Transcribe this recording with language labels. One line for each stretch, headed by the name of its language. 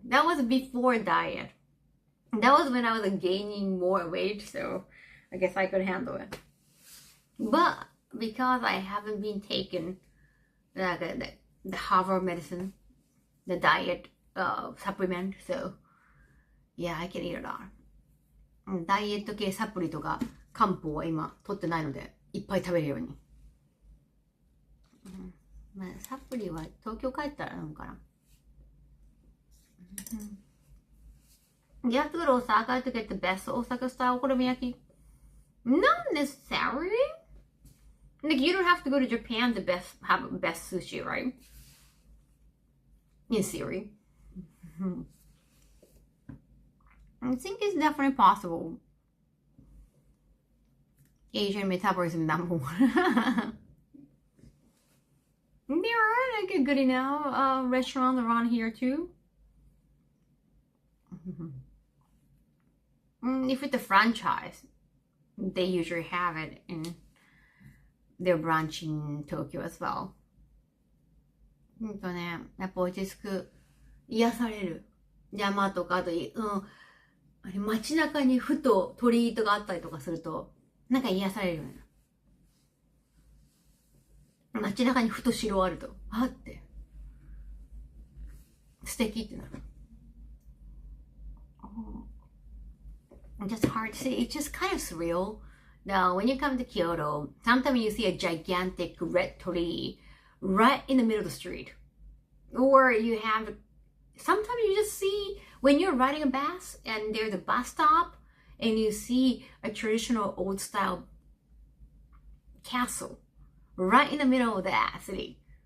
English: That was before diet. That was when I was gaining more weight, so I guess I could handle it. But because I haven't been taking the Harvard medicine, the diet supplement, so yeah, I can eat a lot.
Japanese: ダイエット系サプリとか漢方は今取ってないのでいっぱい食べるように。まあサプリは東京帰ったら飲むかな。
English: You have to go to Osaka to get the best Osaka style okonomiyaki? Not necessarily. Like you don't have to go to Japan to have best sushi, right? In theory. I think it's definitely possible. Asian metabolism number one. There are like a good enough restaurants around here too. If it's a franchise, they usually have it in their branch in Tokyo as well.
Japanese: やっぱ落ち着く、癒される山とかあと、街中にふと鳥居とかあったりとかするとなんか癒されるよね。街中にふと城あるとあって素敵ってなる。
English: Just hard to say. It's just kind of surreal. Now, when you come to Kyoto, sometimes you see a gigantic red tree right in the middle of the street. Or you have, sometimes you just see, when you're riding a bus and there's a bus stop and you see a traditional old style castle right in the middle of that city.